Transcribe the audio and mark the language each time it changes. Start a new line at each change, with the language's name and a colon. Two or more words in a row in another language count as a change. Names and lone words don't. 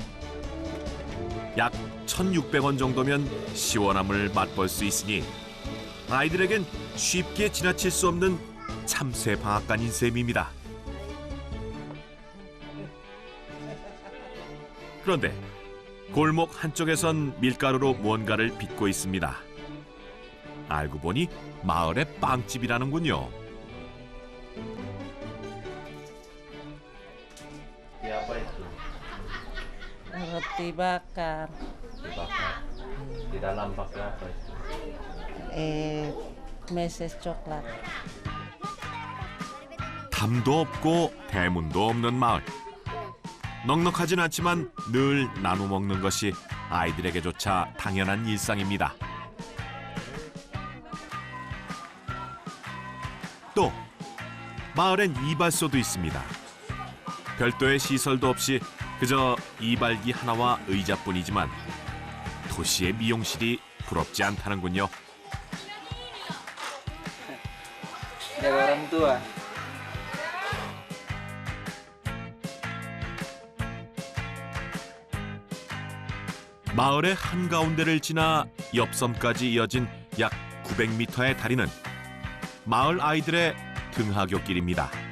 Korean: 약 1,600원 정도면 시원함을 맛볼 수 있으니 아이들에겐 쉽게 지나칠 수 없는 참새 방앗간인 셈입니다. 그런데 골목 한쪽에선 밀가루로 무언가를 빚고 있습니다. 알고 보니 마을의 빵집이라는군요.
Indonesian: Roti bakar. Dibakar. Di dalam pakai apa itu? Meses coklat.
Korean: 담도 없고 대문도 없는 마을. 넉넉하진 않지만 늘 나눠 먹는 것이 아이들에게조차 당연한 일상입니다. 또 마을엔 이발소도 있습니다. 별도의 시설도 없이 그저 이발기 하나와 의자뿐이지만 도시의 미용실이 부럽지 않다는군요.
Indonesian: Dari orang tua.
Korean: 마을의 한가운데를 지나 옆섬까지 이어진 약 900m의 다리는 마을 아이들의 등하굣길입니다.